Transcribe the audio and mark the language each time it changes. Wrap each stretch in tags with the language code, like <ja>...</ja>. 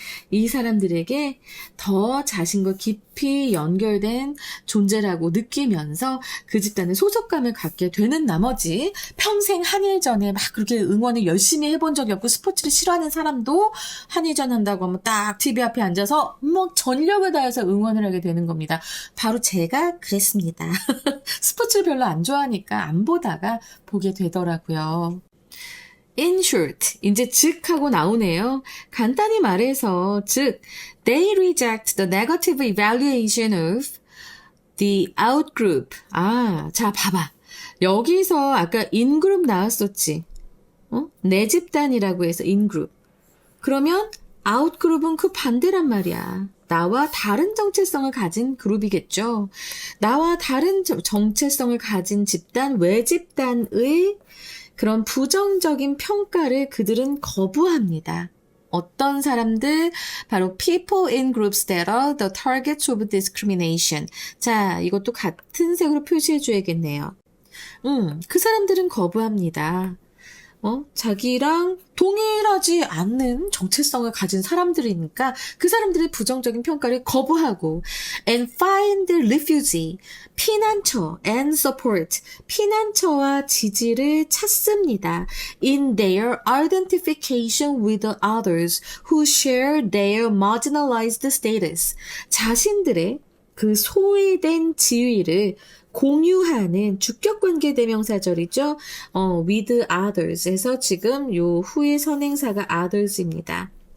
<ko>이 사람들에게 더 자신과 깊이 연결된 존재라고 느끼면서 그 집단에 소속감을 갖게 되는 나머지 평생 한일전에 막 그렇게 응원을 열심히 해본 적이 없고 스포츠를 싫어하는 사람도 한일전 한다고 하면 딱 TV 앞에 앉아서 뭐 전력을 다해서 응원을 하게 되는 겁니다. 바로 제가 그랬습니다. 스포츠를 별로 안 좋아하니까 안 보다가 보게 되더라고요.</ko> <en>In short,</en> <ko>이제 즉 하고 나오네요. 간단히 말해서 즉,</ko> <en>they reject the negative evaluation of the outgroup.</en> <ko>자, 봐봐. 여기서 아까 ingroup 나왔었지. 내 집단이라고 해서 ingroup. 그러면 outgroup은 그 반대란 말이야. 나와 다른 정체성을 가진 그룹이겠죠. 나와 다른 정체성을 가진 집단, 외집단의 그런 부정적인 평가를 그들은 거부합니다. 어떤 사람들?</ko> <en>바로 people in groups that are the targets of discrimination.</en> <ko>자, 이것도 같은 색으로 표시해 줘야겠네요. 그 사람들은 거부합니다. 자기랑 동일하지 않는 정체성을 가진 사람들이니까 그 사람들의 부정적인 평가를 거부하고</ko> <en>and find refugee,</en> <ko>피난처</ko> <en>and support,</en> <ko>피난처와 지지를 찾습니다.</ko> <en>in their identification with others who share their marginalized status.</en> <ko>자신들의 그 소외된 지위를 공유하는 주격관계 대명사절이죠.</ko> <en>with others</en> <ko>에서 지금 요 후의 선행사가 others입니다.</ko>